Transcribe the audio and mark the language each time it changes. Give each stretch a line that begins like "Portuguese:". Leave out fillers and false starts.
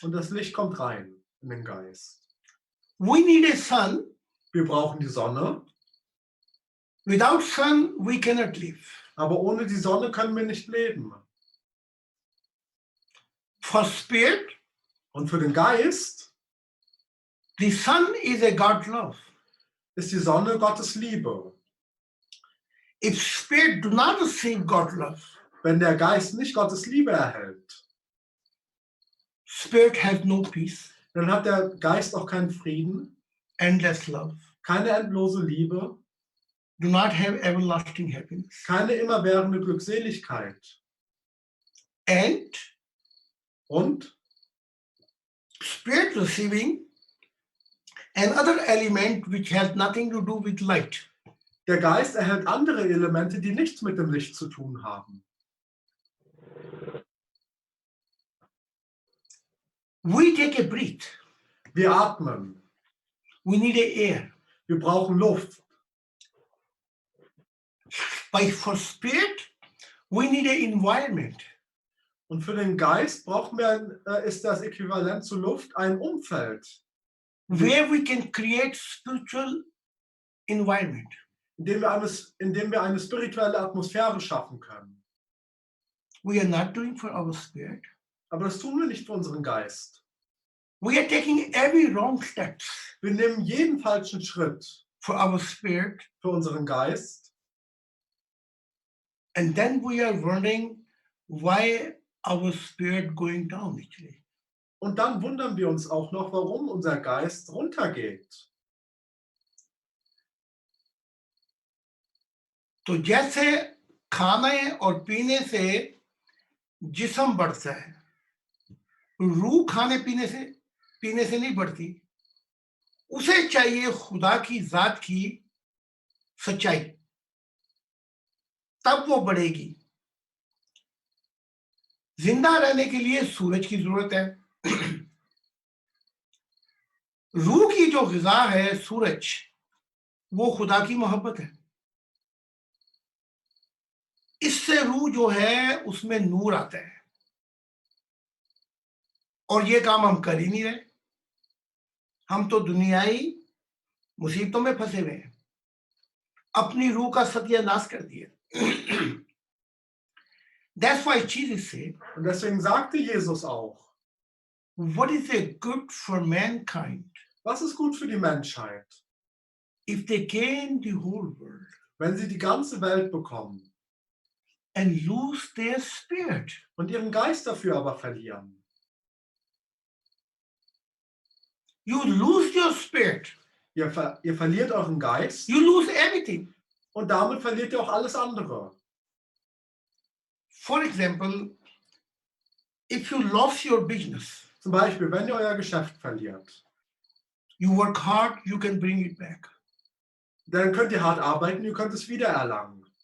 German: Und das Licht kommt rein in den Geist.
English: We need a sun.
German: Wir brauchen die Sonne,
English: Without sun, we cannot live.
German: aber ohne die Sonne können wir nicht leben.
English: For spirit,
German: Und für den Geist
English: the sun is a God love.
German: ist die Sonne Gottes Liebe.
English: If spirit do not receive God love,
German: Wenn der Geist nicht Gottes Liebe erhält,
English: spirit has no peace,
German: dann hat der Geist auch keinen Frieden,
English: endless love,
German: keine endlose Liebe,
English: do not have everlasting happiness.
German: keine immerwährende Glückseligkeit.
English: And
German: Und
English: spirit receiving another element which has nothing to do with light.
German: der Geist erhält andere Elemente, die nichts mit dem Licht zu tun haben.
English: We take a breath.
German: Wir atmen,
English: We need a air.
German: wir brauchen Luft.
English: But for spirit, we need an environment.
German: Und für den Geist brauchen wir, ist das Äquivalent zu Luft ein Umfeld,
English: Where we can create spiritual environment.
German: in dem wir eine spirituelle Atmosphäre schaffen können.
English: We are not doing for our spirit.
German: Aber das tun wir nicht für unseren Geist.
English: We are taking every wrong steps
German: Wir nehmen jeden falschen Schritt
English: for our spirit,
German: für unseren Geist
English: and then we are wondering why our spirit going down actually.
German: und dann wundern wir uns auch noch, warum unser Geist runtergeht.
Hindi: तो जैसे खाने और पीने से जिस्म बढ़ता है, रूह खाने पीने से नहीं बढ़ती, उसे चाहिए खुदा की जात की सच्चाई, तब वो बढ़ेगी। जिंदा रहने के लिए सूरज की जरूरत है। रूह की जो ग़िज़ा है सूरज, वो खुदा की मोहब्बत है। इससे रूह जो है उसमें नूर आता है, और ये काम हम कर ही नहीं रहे। हम तो दुनियाई मुसीबतों में फंसे हुए हैं, अपनी रूह का सत्यानाश कर दिया।
English: That's why Jesus said,
German: Und deswegen sagte Jesus auch,
English: what is it good for mankind
German: was ist gut für die Menschheit,
English: if they gain the whole world
German: wenn sie die ganze Welt bekommen
English: and lose their spirit?
German: und ihren Geist dafür aber verlieren?
English: You lose your spirit,
German: Ihr verliert euren Geist
English: you lose everything.
German: und damit verliert ihr auch alles andere.
English: For example, if you lost your business,
German: Zum Beispiel, wenn ihr euer Geschäft verliert,
English: you work hard, you can bring it back.
German: dann könnt ihr hart arbeiten, ihr könnt es wiedererlangen.